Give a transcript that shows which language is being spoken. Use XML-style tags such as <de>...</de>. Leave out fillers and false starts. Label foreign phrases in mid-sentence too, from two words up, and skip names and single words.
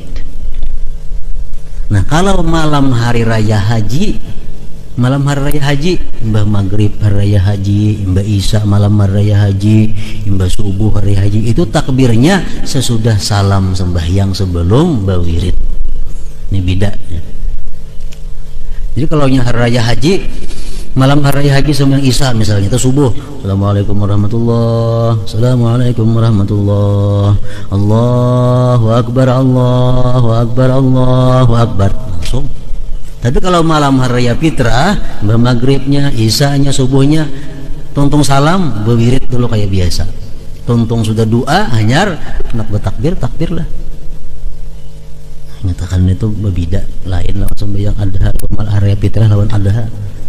<bjn>Nah kalau malam hari raya haji, Mbah Maghrib hari raya haji, Mbah Isya malam hari raya haji, Mbah Subuh hari haji, itu takbirnya sesudah salam sembahyang sebelum bawirid. Ini bedanya. Jadi kalau hari raya haji, malam hari raya haji sembahyang Isya misalnya, itu subuh,</bjn> <ar>السلام عليكم ورحمة الله، السلام عليكم ورحمة الله، الله أكبر، الله أكبر، الله أكبر,</ar> <bjn>langsung. Tapi kalau malam hari raya fitrah, Mbah Maghribnya, Isyanya, subuhnya tuntung salam, berwirid dulu kayak biasa. Tuntung sudah doa, hanyar nak bertakbir, takbirlah. Nyatakan itu berbeda, lain lawan sembahyang adha, lawan hari raya fitrah lawan adha.</bjn>